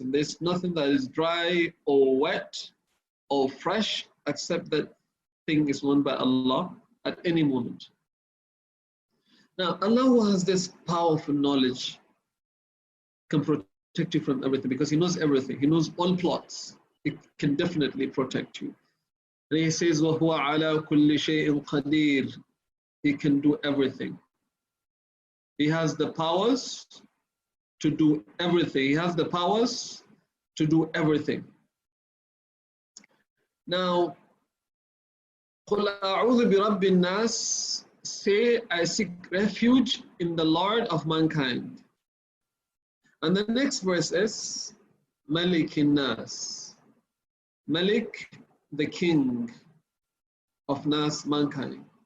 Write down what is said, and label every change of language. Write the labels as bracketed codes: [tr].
[en] And there's nothing that is dry or wet or fresh, except that thing is known by Allah at any moment. Now, Allah, who has this powerful knowledge, can protect you from everything, because He knows everything. He knows all plots. It can definitely protect you. And He says, [ar] وَهُوَ عَلَى كُلِّ شَيْءٍ قَدِيرٌ. [en] He can do everything. He has the powers to do everything. He has the powers to do everything. Now, [ar] قُلْ أَعُوذُ بِرَبِّ النَّاسِ. [en] Say, I seek refuge in the Lord of mankind. And the next verse is Malikin Naas. Malik, the king of Naas, mankind.